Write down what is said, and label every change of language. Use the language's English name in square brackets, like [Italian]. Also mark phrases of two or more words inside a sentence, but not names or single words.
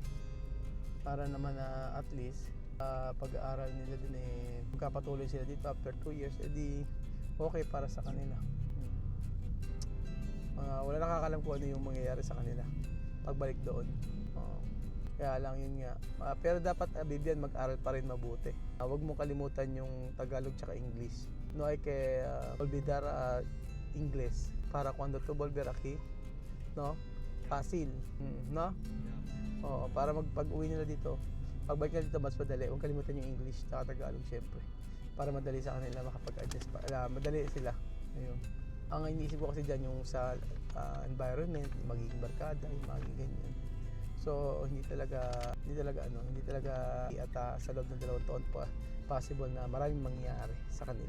[Filipino] Para naman [English] at least [Filipino] pag-aaral nila din magkapatuloy sila dito [English] after 2 years, [Filipino] edi okay para sa kanila. Wala nakakalam kung ano yung mangyayari sa kanila pagbalik doon. Oo. Kaya lang yun nga. Pero dapat, Bibian, mag-aral pa rin mabuti. Huwag mo kalimutan yung Tagalog tsaka English. [Spanish] No hay que olvidar English para cuando tú volver aquí, no? Fácil, no? [Filipino] Oo, para pag-uwi nila dito, pagbalik nila dito mas madali. Huwag kalimutan yung English tsaka Tagalog syempre. Para madali sa kanila makapag-adjust madali sila. Ayun. Ang iniisip ko kasi dyan yung sa environment, yung magiging barkada, yung magiging ganyan. So hindi talaga at sa loob ng 2 taon pa possible na maraming mangyayari sa kanila.